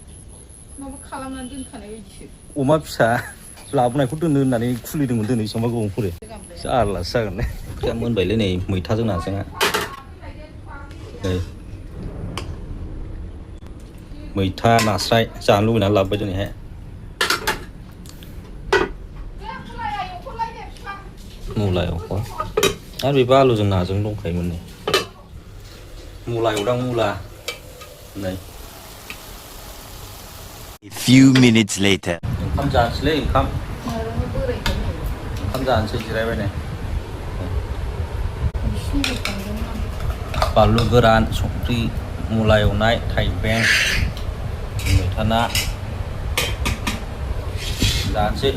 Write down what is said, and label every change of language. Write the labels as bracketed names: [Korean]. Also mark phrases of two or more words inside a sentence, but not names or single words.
[Bodo] अमा फिसा लाबोनायखौ दोननो होननानै खुलिदोंमोन दिनै बेसेबांबा गोबाव फरे जारलासो जागोन ओंख्रिया मोनबायलै नै मैथाजों नाजोंहा नै मैथा नास्राय जानो लुबैनानै लाबोबाय दिनैहाय मुला एवखौ आरो बेबो आलुजों नाजों दंखायोमोन नै मुला एवदां मुला नै [English] A few minutes later. [Bodo] ओंखाम जानोसैलै ओंखाम जानोसै जिरायबाय नै बानलु गोरान संख्रि मुला एवनाय थाइबें मैथा ना जानोसै